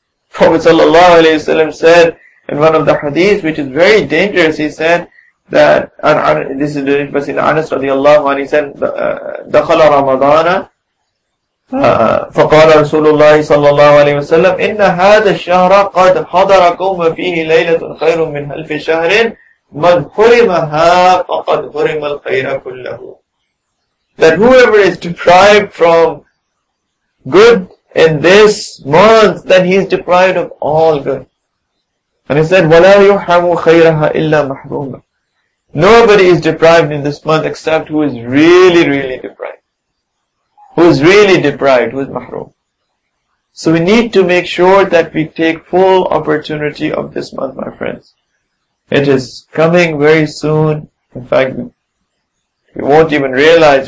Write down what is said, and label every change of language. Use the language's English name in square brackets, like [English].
[English] Prophet ﷺ said in one of the hadiths, which is very dangerous, he said, [Arabic] that this is the in Anas radiallahu anhu, he said, دخل رمضان فقال رسول الله صلى الله عليه وسلم إن هذا الشهر قد حضر قوم فيه ليلة خير من ألف شهر من حرمها فقد حرم الخير كله. [English] That whoever is deprived from good in this month, then he is deprived of all good. And he said, [Arabic] وَلَا يُحْرَمُ خَيْرَهَا إِلَّا مَحْرُومًا. [English] Nobody is deprived in this month except who is really, really deprived. Who is really deprived, who is mahroom. So we need to make sure that we take full opportunity of this month, my friends. It is coming very soon. In fact, we won't even realize.